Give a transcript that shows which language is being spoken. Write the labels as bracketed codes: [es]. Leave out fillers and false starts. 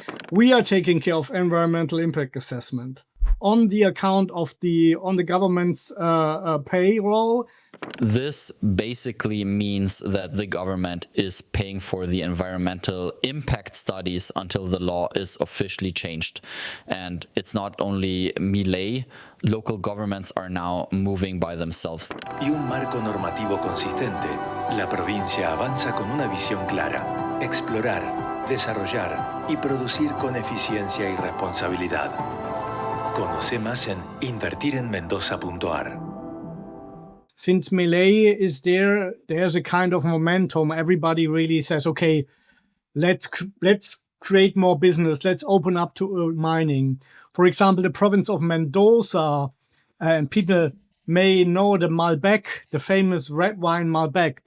[en] We are taking care of environmental impact assessment on the account of the government's payroll. This basically means that the government is paying for the environmental impact studies until the law is officially changed. And it's not only Milei, local governments are now moving by themselves. [es] Y un marco normativo consistente, la provincia avanza con una visión clara: explorar, desarrollar y producir con eficiencia y responsabilidad. Conoce más en invertirenmendoza.ar. [en] Since Milei is there, there's a kind of momentum. Everybody really says, okay, let's create more business. Let's open up to mining. For example, the province of Mendoza, and people may know the Malbec, the famous red wine Malbec.